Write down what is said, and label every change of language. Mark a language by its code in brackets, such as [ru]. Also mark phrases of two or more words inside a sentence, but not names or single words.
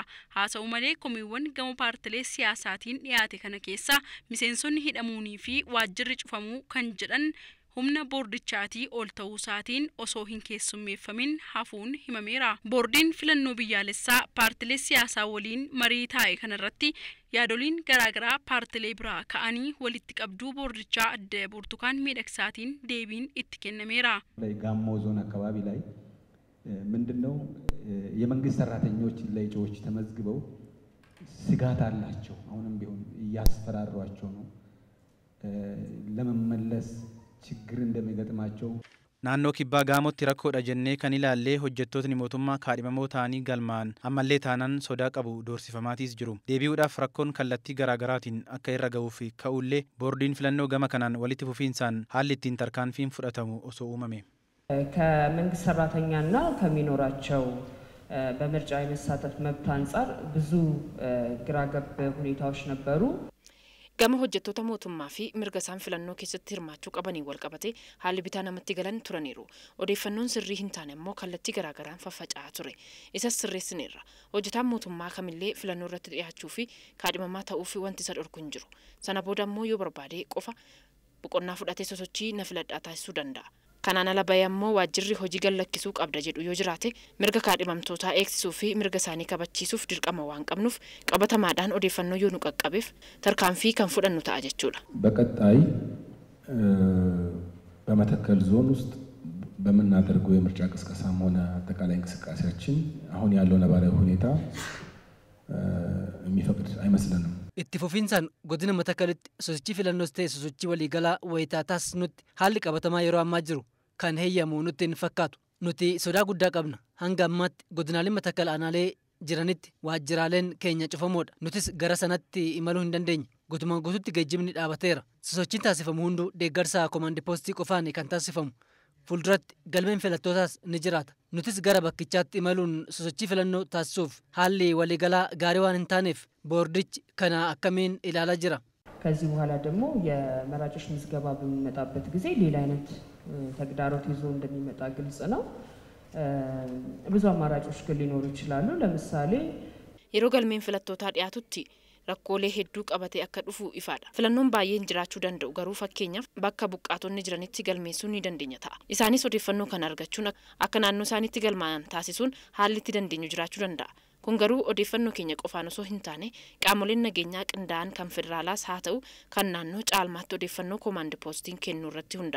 [om] Haasa'u malee komiiwwan gama paartilee siyaasaatiin dhiyaate kana keessa miseensonni hidhamuunii fi waajjirri cufamuu kan jedhan humna boordichaatii ol ta'uu isaatiin osoo hin keessummeeffamin hafuun himameera. Boordiin filannoo biyyaalessaa paartilee siyaasaa waliin marii taa'e kanarratti yaadoliin garaagaraa paartilee biraa ka'anii walitti qabduu boordichaa Adde Burtukaan Miidhagsaatiin deebiin itti kennameera. [am] ጋሞ ዞን አካባቢ ላይ ምንድነው የመንግስት ሰራተኞች ለእጩዎች ተመዝግበው ስጋት አላቸው። አሁንም ቢሆን እያስፈራሯቸው ነው ለመመለስ ችግር እንደሚገጥማቸው [om] naannoo kibbaa gaamotti rakkoodha jennee kan ilaallee hojjettootni mootummaa kaadhimamoo ta'anii galmaan ammallee taanaan sodaa qabu doorsifamaatiis jiru. Deebi'uudhaaf rakkoon kallattii garaagaraatiin akka irra ga'uu fi ka'ullee boordiin filannoo gama kanaan walitti fufiinsaan haalli ittiin tarkaanfiin fudhatamu osoo uumame. [am] ከመንግስት ሰራተኛና ከሚኖራቸው በምርጫ የመሳተፍ መብት አንፃር ብዙ ግራገብ ሁኔታዎች ነበሩ። [om] Gama hojjettoota mootummaa fi mirga isaan filannoo keessatti hirmaachuu qabanii wal qabate haalli bitaa namatti galan turaniiru. Odeeffannoon sirrii hin taane immoo kallattii garaagaraan faffaca'aa ture. Isas sirreessineerra. Hojjetaan mootummaa kamillee filannoo irratti dhiyaachuu fi kaadhimamaa ta'uu fi wanti isa dhorku hin jiru. Sana booda immoo yoo barbaade qofa boqonnaa fudhatee sosochii na filadhaa taasisuu danda'a. Kanaan ala bahee ammoo waajjirri hojii gallakkisuu qabda jedhu yoo jiraate mirga kaadhimamtootaa eegsisuu fi mirga isaanii kabachiisuuf dirqama waan qabnuuf qabatamaadhaan odeeffannoo yoo nu qaqqabeef tarkaanfii kan fudhannu ta'a jechuudha. [am] በቀጣይ በመተከል ዞን ውስጥ በመናደርገው የምርጫ ቅስቀሳም ሆነ አጠቃላይ እንቅስቃሴያችን አሁን ያለው ነባራዊ ሁኔታ የሚፈቅድ አይመስልንም። [om] itti fufiinsaan godina Matakalitti sosochii filannoos ta'e sosochii waliigalaa wayitaa taasisnutti haalli qabatamaa yeroo ammaa jiru kan heeyyamu nutti hin fakkaatu. Nuti sodaa guddaa qabna. Hanga ammaatti godinaaleen Matakal aanaalee jiranitti waajjiraaleen keenya cufamoodha. Nutis gara sanatti imaluu hin dandeenye. Guutumaan guututti geejjibni dhaabateera. Sosochiin taasifamu hunduu deeggarsa komaandii poostii qofaan kan taasifamu. Fuulduratti galmeen filattootaas ni jiraata. Nutis gara bakkichaatti imaluun sosochii filannoo taasisuuf haalli waliigalaa gaarii waan hin taaneef boordichi kana akkamiin ilaalaa jira. [am] ከዚህ በኋላ ደግሞ የመራጮች ምዝገባ በሚመጣበት ጊዜ ሌላ አይነት ተግዳሮት ይዞ እንደሚመጣ ግልጽ ነው። ብዙ አማራጮች ግን ሊኖሩ ይችላሉ። ለምሳሌ [om] yeroo galmeen filattootaa dhiyaatutti rakkoolee hedduu qabatee akka dhufu ifaadha. Filannoon baay'een jiraachuu danda'u garuu fakkeenyaaf bakka buqqaatonni jiranitti galmeessuu ni dandeenya ta'a. Isaanis odeeffannoo kana argachuun akka naannoo isaaniitti galmaa'an taasisuun haalli itti dandeenyu jiraachuu danda'a. Kun garuu odeeffannoo keenya qofaan osoo hin taane qaamoleen nageenyaa qindaa'an kan federaalaas haa ta'u kan naannoo caalmaatti odeeffannoo komaandii poostiin kennuu irratti hundaa'a.